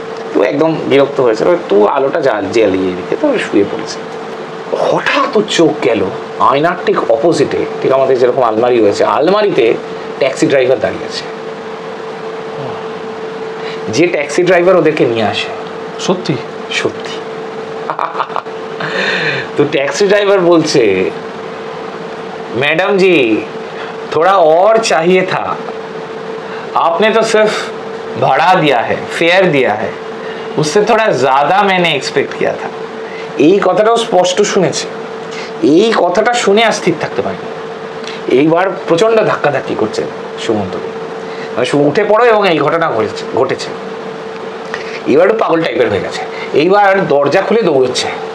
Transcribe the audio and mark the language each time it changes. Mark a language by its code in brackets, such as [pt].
[bn] তো একদম বিরক্ত হয়েছে, তুই আলোটা জ্বালিয়ে রেখে তো শুয়ে পড়েছে। হঠাৎ ওর চোখ গেল আয়নার ঠিক অপোজিটে, ঠিক আমাদের যেরকম আলমারি রয়েছে, আলমারিতে ট্যাক্সি ড্রাইভার দাঁড়িয়ে আছে, যে ট্যাক্সি ড্রাইভার ওদেরকে নিয়ে আসে। সত্যি সত্যি। [hi] तो टैक्सी ड्राइवर बोलছে, मैडम जी थोड़ा और चाहिए था, आपने तो सिर्फ भाड़ा दिया है, फेयर दिया है, उससे थोड़ा ज्यादा मैंने एक्सपेक्ट किया था। [bn] এই কথাটাও স্পষ্ট শুনেছে, এই কথাটা শুনে আর স্থির থাকতে পারেনি। এইবার প্রচন্ড ধাক্কাধাক্কি করছে সুমন্তকে, মানে উঠে পড়ো এবং এই ঘটনা ঘটেছে। এবার পাগল টাইপের হয়ে গেছে, এইবার দরজা খুলে দৌড়চ্ছে।